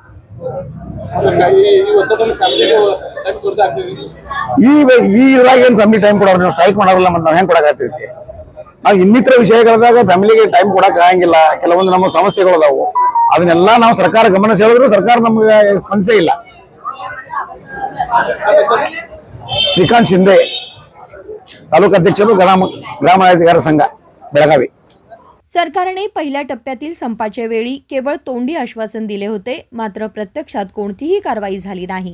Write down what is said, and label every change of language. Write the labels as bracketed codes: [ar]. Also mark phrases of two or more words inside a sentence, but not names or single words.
[kn] ಈ ಇದ್ರಾಗ ಏನ್ [en] family time [kn] ಕೊಡೋರು, ನೀವು ಸ್ಟ್ರೈಕ್ ಮಾಡೋರಲ್ಲ, ಮತ್ತೆ ನಾವು ಹೆಂಗ್ ಕೊಡಕತ್ತೈತಿ? ನಾವು ಇನ್ನಿತರ ವಿಷಯಗಳದಾಗ ಫ್ಯಾಮಿಲಿಗೆ ಟೈಮ್ ಕೊಡಕ್ ಆಗಂಗಿಲ್ಲ। ಕೆಲವೊಂದು ನಮ್ಮ ಸಮಸ್ಯೆಗಳು ಅದಾವು, ಅದನ್ನೆಲ್ಲ ನಾವು ಸರ್ಕಾರ ಗಮನ ಸೆಳೆದ್ರು ಸರ್ಕಾರ ನಮ್ಗೆ ಸ್ಪಂದಿಸೇ ಇಲ್ಲ। [mr] श्रीकांत शिंदे, तालुका अध्यक्ष ग्रामअधिकारी संघ बेळगावी। सरकारने पहिल्या टप्प्यातील संपाच्या वेळी केवळ तोंडी आश्वासन दिले होते, मात्र प्रत्यक्षात कोणतीही कारवाई झाली नाही।